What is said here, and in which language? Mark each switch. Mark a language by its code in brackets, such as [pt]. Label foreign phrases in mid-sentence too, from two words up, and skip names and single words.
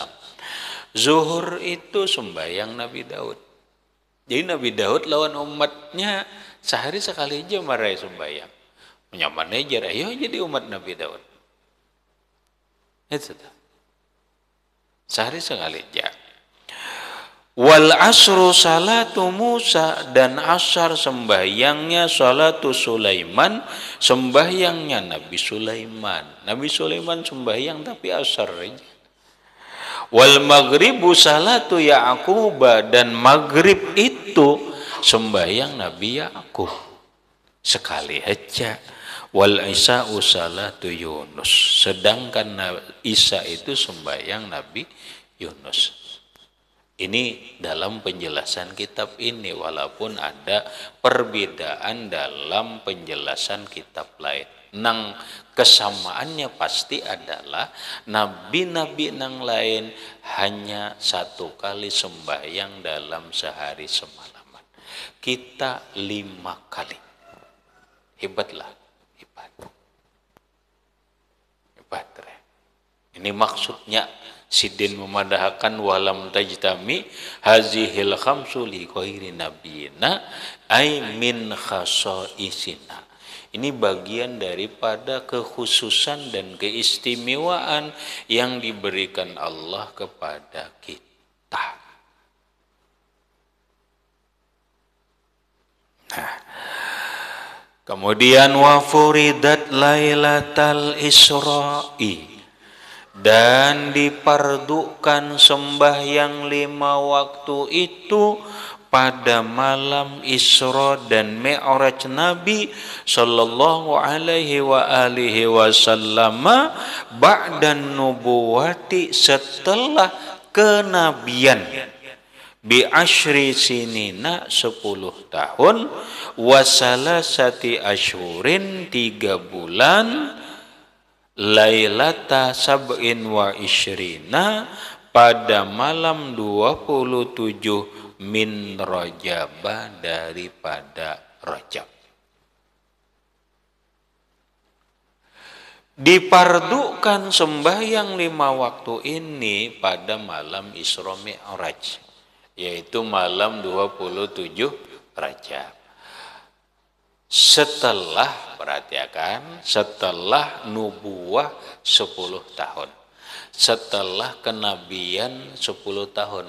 [id] Zuhur itu sembahyang Nabi Daud. [bjn] Jadi Nabi Daud lawan umatnya sehari sekali aja marai sembahyang. Menyaman aja, ayo jadi umat Nabi Daud. [id] Itu tuh. Sehari sekali aja. [ar] والعصر صلاة موسى, [id] dan asar sembahyangnya [ar] صلاة سليمان, [id] sembahyangnya Nabi Sulaiman. Nabi Sulaiman sembahyang tapi asar aja. [ar] والمغرب صلاة يعقوب, [id] dan maghrib itu sembahyang Nabi Ya'qub sekali aja. [ar] والعشاء صلاة يونس, [id] sedangkan Isa itu sembahyang Nabi Yunus. Ini dalam penjelasan kitab ini, walaupun ada perbedaan dalam penjelasan kitab lain. Nang kesamaannya pasti adalah nabi-nabi nang lain hanya satu kali sembahyang dalam sehari semalaman. Kita 5 kali. Hebatlah, hebat. Hebat. Ini maksudnya Sidin memadahkan [ar] ولم تجتمع هذه الخمس لغير نبينا أي من خصائصنا. [id] Ini bagian daripada kekhususan dan keistimewaan yang diberikan Allah kepada kita. Nah, kemudian [ar] وفرضت ليلة الإسراء, [id] dan dipardukan sembahyang 5 waktu itu pada malam Isra dan Mi'raj Nabi [ar] صلى الله عليه وآله وسلم بعد النبوة, [id] setelah kenabian, [ar] بعشر سنين [id] 10 tahun, [ar] وثلاثة أشهر [id] 3 bulan, [ar] ليلة سبع وعشرين, [id] pada malam 27 [ar] من رجب, [id] daripada Rajab. Dipardukan sembahyang 5 waktu ini pada malam Isra Mi'raj, yaitu malam 27 Rajab. Setelah, perhatikan, setelah nubuah 10 tahun, setelah kenabian 10 tahun.